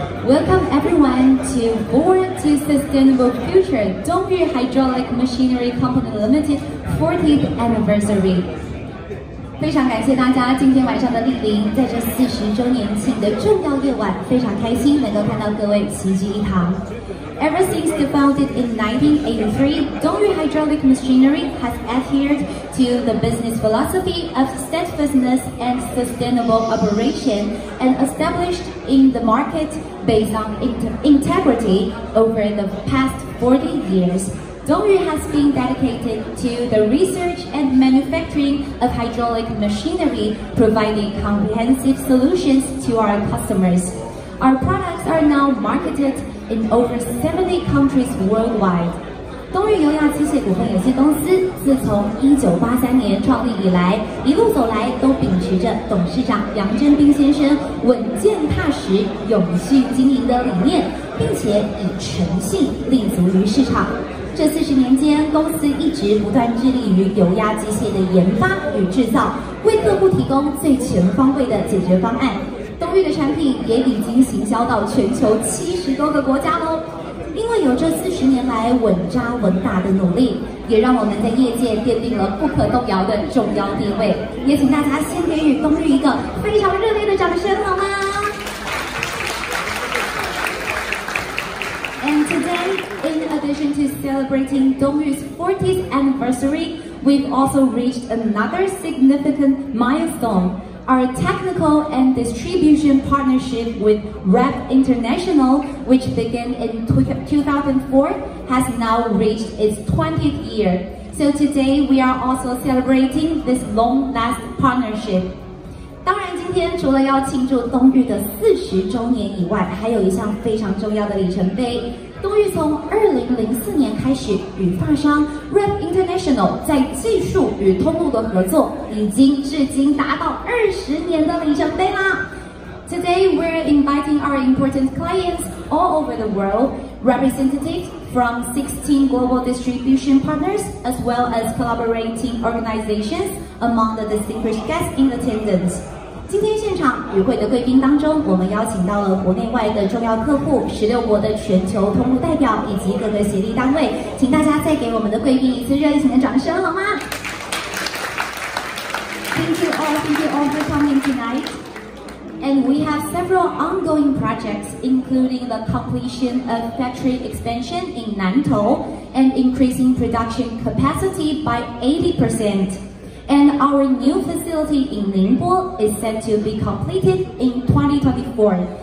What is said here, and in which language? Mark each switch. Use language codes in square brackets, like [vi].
[en] Welcome everyone to Forward to Sustainable Future 东日 Hydraulic Machinery Company Limited 40th Anniversary。 [zh] 非常感谢大家今天晚上的莅临，在这40周年庆的重要夜晚，非常开心能够看到各位齐聚一堂。 [en] Ever since founded in 1983, Dongyu Hydraulic Machinery has adhered to the business philosophy of steadfastness and sustainable operation and established in the market based on integrity over the past 40 years. Dongyu has been dedicated to the research and manufacturing of hydraulic machinery, providing comprehensive solutions to our customers. Our products are now marketed in over 70 countries worldwide. [zh] 东日油压机械股份有限公司自从1983年创立以来，一路走来都秉持着董事长杨真斌先生稳健踏实、永续经营的理念，并且以诚信立足于市场。这40年间，公司一直不断致力于油压机械的研发与制造，为客户提供最全方位的解决方案。东日的产品也已经行销到全球70多个国家喽。因为有这40年来稳扎稳打的努力，也让我们在业界奠定了不可动摇的重要地位。也请大家先给予东日一个非常热烈的掌声，好吗？ [en] And today, in addition to celebrating Dongryu's 40th anniversary, we've also reached another significant milestone. Our technical and distribution partnership with REP International, which began in 2004, has now reached its 20th year. So today we are also celebrating this long-lasting partnership. [zh] 当然，今天除了要庆祝东日的40周年以外，还有一项非常重要的里程碑。东日从2004年开始与发商 REP International 在技术与通路的合作，已经至今达到20年的里程碑啦。 [en] Today we're inviting our important clients all over the world, representatives from 16 global distribution partners, as well as collaborating organizations among the distinguished guests in attendance. [zh] 今天现场与会的贵宾当中，我们邀请到了国内外的重要客户、16国的全球通路代表以及各个协力单位，请大家再给我们的贵宾一次热烈的掌声，好吗 ？ [en] Thank you all for coming tonight. And we have several ongoing projects, including the completion of factory expansion in Nantou and increasing production capacity by 80%. And our new facility in Ningbo is set to be completed in 2024.